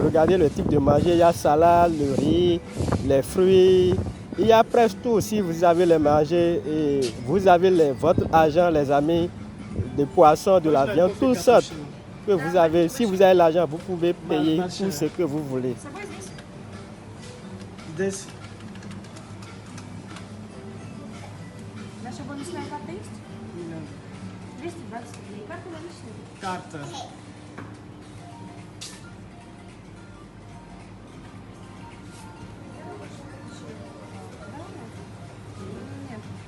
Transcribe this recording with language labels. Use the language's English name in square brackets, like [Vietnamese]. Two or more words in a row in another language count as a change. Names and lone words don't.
[French] Regardez le type de manger, il y a salade, le riz, les fruits. Il y a presque tout si vous avez les manger et vous avez votre argent, les amis, des poissons, de la viande, tout ça que vous avez. Si vous avez l'argent, vous pouvez payer tout ce que vous voulez. [Russian] Наша бонусная карта есть? 220 рублей. Карта наличная? Карта. Нет.